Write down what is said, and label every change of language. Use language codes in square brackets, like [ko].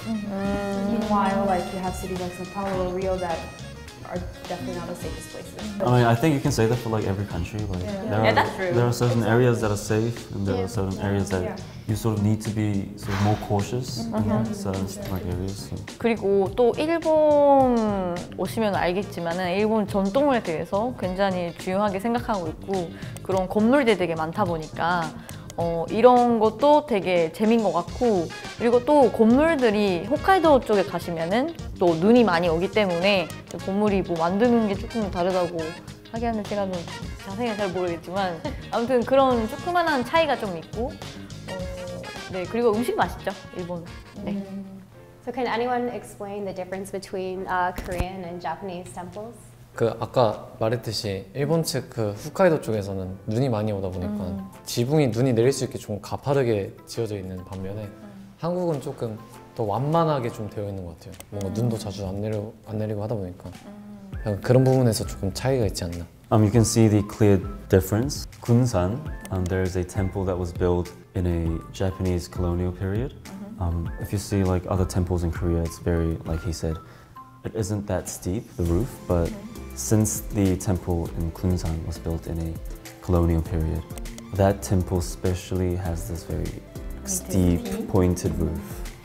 [en] Meanwhile, like you have cities like São Paulo or Rio that are definitely not the safest places. I mean, I think you can say that for like every country. Like that's true. there are certain areas that are safe, and there are certain areas that Yeah. you sort of need to be sort of more cautious in certain like areas. So. [ko] 그리고 또 일본 오시면 알겠지만은 일본 전통에 대해서 굉장히 중요하게 생각하고 있고 그런 건물들이 되게 많다 보니까 이런 것도 되게 재미인 것 같고 그리고 또 건물들이 홋카이도 쪽에 가시면은 또 눈이 많이 오기 때문에 건물이 뭐 만드는 게 조금 다르다고 하기에는 제가 좀 자세히 잘 모르겠지만 아무튼 그런 조그만한 차이가 좀 있고 네 그리고 음식 맛있죠 일본은. 네. [en] So can anyone explain the difference between Korean and Japanese temples? [ko] 그 아까 말했듯이 일본 측 그 홋카이도 쪽에서는 눈이 많이 오다 보니까 지붕이 눈이 내릴 수 있게 좀 가파르게 지어져 있는 반면에 한국은 조금 더 완만하게 좀 되어 있는 것 같아요. 뭔가 눈도 자주 안 내리고 하다 보니까 그런 부분에서 조금 차이가 있지 않나. [en] You can see the clear difference. Kunsan, there's a temple that was built in a Japanese colonial period. If you see like other temples in Korea, it's very, like he said, it isn't that steep, the roof, but since the temple in Kunsan was built in a colonial period, that temple especially has this very steep, pointed roof.